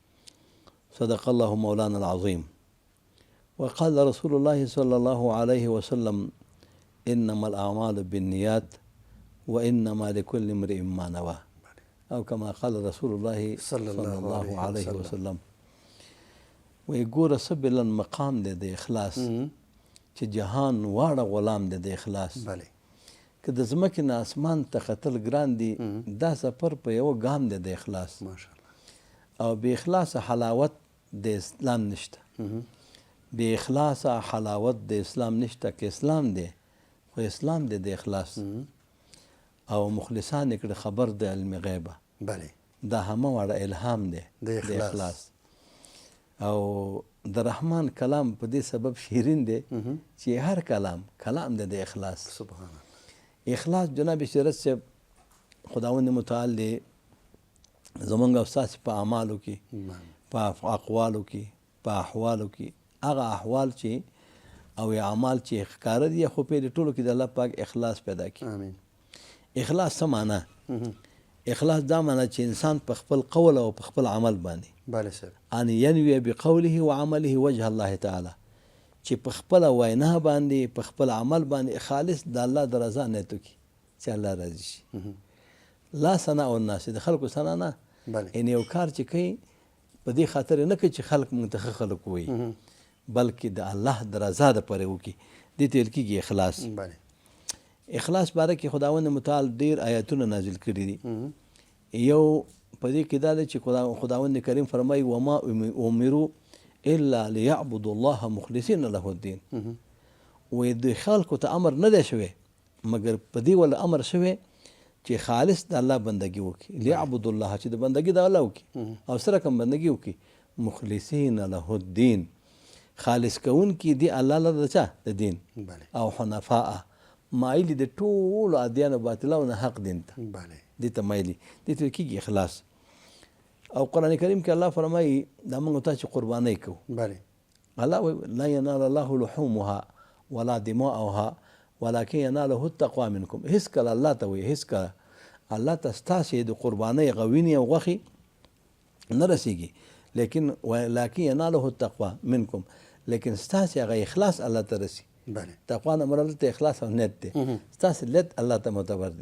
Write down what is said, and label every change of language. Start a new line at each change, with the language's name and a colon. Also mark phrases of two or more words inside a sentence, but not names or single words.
Arabic: صدق الله مولانا العظيم. وقال رسول الله صلى الله عليه وسلم إنما الأعمال بالنيات وإنما لكل امرئ ما نوى، أو كما قال رسول الله صلى الله عليه وسلم.
Pashto: ويقول څه بلند مقام دی د اخلاص چې جهان واړه غلام دی د اخلاص. بله. که د ځمکې نه اسمان ته ختل ګران دي، دا سفر په یوه ګام دی د اخلاص. ماشاءالله. او بې اخلاصه حلاوت د اسلام نشته. بې اخلاصه حلاوت د اسلام نشته. که اسلام دی خو اسلام دی د اخلاص. او مخلصان یې کړه خبر د علم غیبه. بله. دا همه واړه الهام دی د اخلاص. او د رحمان کلام په دې سبب شیرین دی چې هر کلام دی د اخلاص. سبحان الله. اخلاص جناب سیرت صاحب خداوند متعال دی زمونږ او ستاسې په اعمالو کې، په اقوالو کې، په احوالو کې، هغه احوال چې او اعمال چې ښکاره دي خو په دې ټولو کې د الله پاک اخلاص پیدا کړي. آمین. اخلاص څه معنا؟ اخلاص دا معنا چې انسان په خپل قول او په خپل عمل باندې بله صاحب
Arabic: ان ینوي بقوله وعمله وجه الله تعالی،
Pashto: چې په خپل وینا باندې په خپل عمل باندې خالص د الله د رضا نیت وکړي چې الله راضي شي.
Arabic: لا ثناء الناس،
Pashto: د خلکو ثنا نه. ان یو کار چې کوي په دې خاطر نه کوي چې خلک موږ ته ښه خلک وایي، بلکې د الله د رضا دپاره وکړي. دې ته ویل کېږي اخلاص. اخلاص باره کې خداوند متعال ډېر آیاتونه نازل کړي دي. یو په دې کې دا دی چې خداوند کریم فرمایي
Arabic: وما امروا الا ليعبدوا الله مخلصین له الدین.
Pashto: وایي د خلکو ته امر نه دی شوی مګر په دې ول امر شوی چې خالص د الله بندگی وکړي.
Arabic: ليعبدوا الله
Pashto: چې د بندگی د الله وکړي او سره کوم بندگی وکړي.
Arabic: مخلصین له الدین،
Pashto: خالص کوونکي دی الله له د دین. او حنفاء، مایلی د ټولو ادیانو باطلو نه حق دین ته. دې ته مایلی، دې ته کېږي اخلاص. او قرآن کریم کې الله فرمایي دا موږ ته چې قربانۍ کوو، الله وایي
Arabic: لا ینال الله لحومها ولا دماؤها ولکن یناله التقوی منکم.
Pashto: هېڅکله الله ته وایي هېڅکله الله ته ستاسې د قربانۍ غوینې او غوښې نه رسیږي، لیکن
Arabic: یناله التقوی منکم،
Pashto: لیکن ستاسې هغه اخلاص الله ته رسي. تقوا نه مراد ته اخلاص او نیت دی. ستاسې نیت الله ته معتبر دی.